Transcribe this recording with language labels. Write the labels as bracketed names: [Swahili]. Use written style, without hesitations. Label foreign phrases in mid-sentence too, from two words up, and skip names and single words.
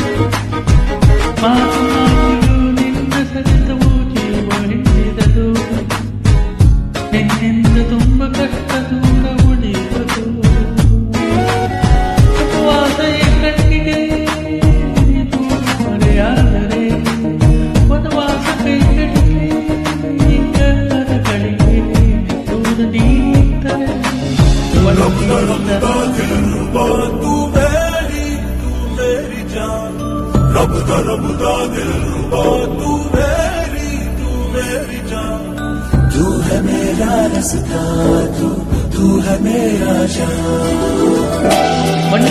[Kannada] ಮಾತು ಮಾತಿಗೂ ನಿನ್ನ ಸರಿತವು ಜೀವ ಹಿಂಡಿದದು ನಿನ್ನಿಂದ ತುಂಬ ಕಷ್ಟ ದೂರ ಉಳಿಯುವುದು ಉಪವಾಸ ಈ ಕಣ್ಣಿಗೆ ದೂರ ಮರೆಯಾದರೆ ವನವಾಸ ಕೈ ಕಡೆಗೆ [Hindi] रबदा दिल रुबा तू मेरी जान तू है मेरा रास्ता तू है मेरा जान